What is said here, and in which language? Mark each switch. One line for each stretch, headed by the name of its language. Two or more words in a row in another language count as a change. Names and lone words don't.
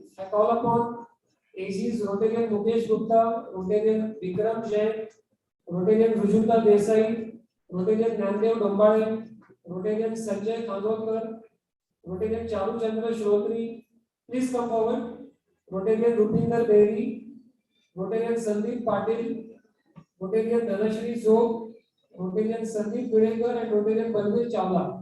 English: I call upon ACs Rotarian Mukesh Gupta, Rotarian Vikram Jain, Rotarian Rujuta Desai, Rotarian Nandev Dombale, Rotarian Sanjay Khandolkar, Rotarian Charu Chandra Shrotri. Please come forward. Rotarian Rupinder Beri, Rotarian Sandeep Patil, Rotarian Dhanashri Zog, Rotarian Sandeep Videkar, and Rotarian Balbir Chawla.